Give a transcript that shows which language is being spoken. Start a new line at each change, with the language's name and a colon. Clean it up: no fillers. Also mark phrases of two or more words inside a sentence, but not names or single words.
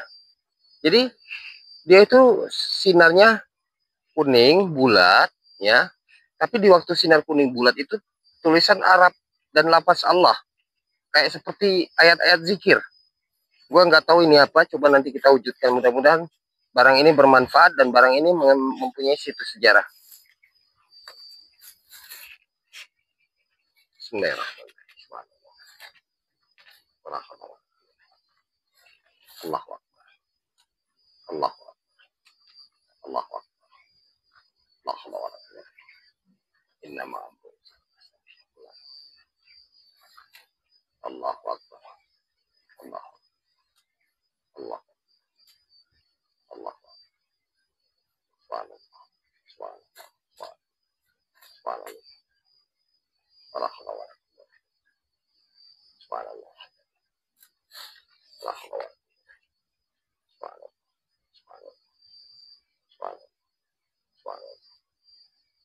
Indonesian: Jadi dia itu sinarnya kuning bulat ya, tapi di waktu sinar kuning bulat itu tulisan Arab dan lapas Allah, kayak seperti ayat-ayat zikir. Gua nggak tahu ini apa, coba nanti kita wujudkan. Mudah-mudahan barang ini bermanfaat dan barang ini mempunyai situs sejarah.
Arabic: بسم الله الرحمن الرحيم. الله أكبر. الله أكبر. الله أكبر. لا حول ولا قوة إلا بالله. الله أكبر. الله الله. الله. سبحان الله. سبحان الله. سبحان الله. لا حول ولا قوة. سبحان الله. لا حول ولا قوة. سبحان الله. سبحان الله. سبحان الله. سبحان الله.